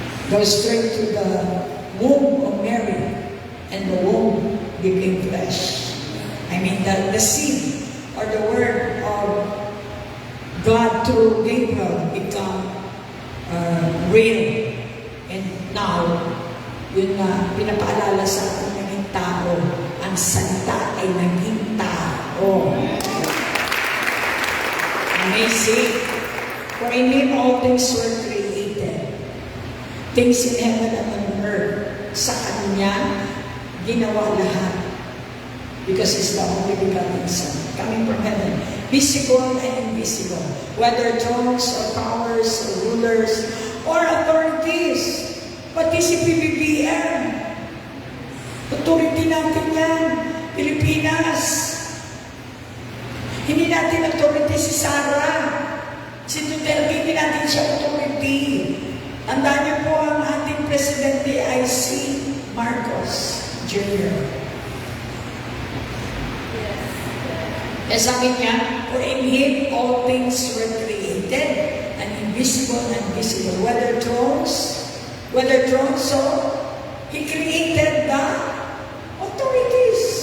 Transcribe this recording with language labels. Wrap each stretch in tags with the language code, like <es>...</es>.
<en>Goes straight to the womb of Mary, and the womb became flesh. I mean, the seed or the word of God through Gabriel become real.</en> <tl>And now, yun na pinapaalala sa atin naging tao. Ang salita ay naging tao.</tl> <en>Amazing. For in Him all things were created. Things in heaven and on earth.</en> <tl>Sa Kanya, ginawa lahat. Because He's the only begotten Son, coming from heaven.</tl> <en>Visible and invisible. Whether thrones or powers or rulers or authorities.</en> <tl>Pati si PBBM. Authority natin yan. Pilipinas. Hindi natin authority si Sara. Si Duterte, hindi natin siya authority. Tandaan niyo po ang ating presidente ay si Marcos Jr.</tl> <en>Eh sabi niya, for in Him all things were created, and invisible and visible. Whether thrones, so He created the authorities.</en>